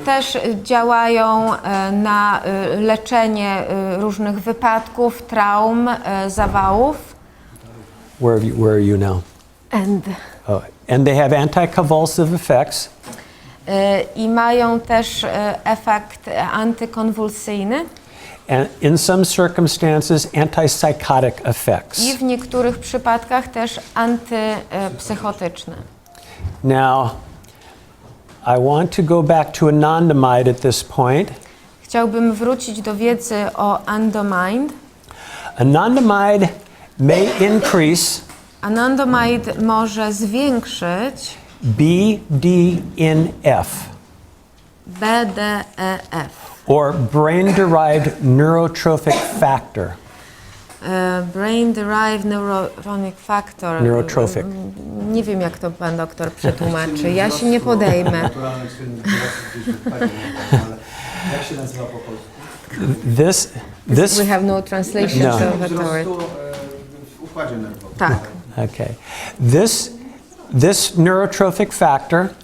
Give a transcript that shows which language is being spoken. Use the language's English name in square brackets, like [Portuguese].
[Polish] Też działają na leczenie różnych wypadków, traum, zawałów. [English] Where are you now? And they have anticonvulsive effects. [Polish] I mają też efekt antykonwulsyjny. [English] And in some circumstances, antipsychotic effects. [Polish] I w niektórych przypadkach też antypsychotyczne. [English] Now, I want to go back to anandamide at this point. [Polish] Chciałbym wrócić do wiedzy o anandamide. [English] Anandamide may increase [Polish] Anandamide może zwiększyć [English] BDNF, [Polish] BDEF. [English] or brain-derived neurotrophic factor. Brain-derived neuronic factor. Neurotrophic. [Polish] Nie wiem, jak to pan doktor przetłumaczy. Ja się nie podejmę. Naturalny czynnik gdzieś wypadnie, ale jak się nazywa po polsku? [English] This We have no translation [Polish] No. [English] of it. [Polish] Wzrostu w układzie nerwowym. Tak. [English] okay. This neurotrophic factor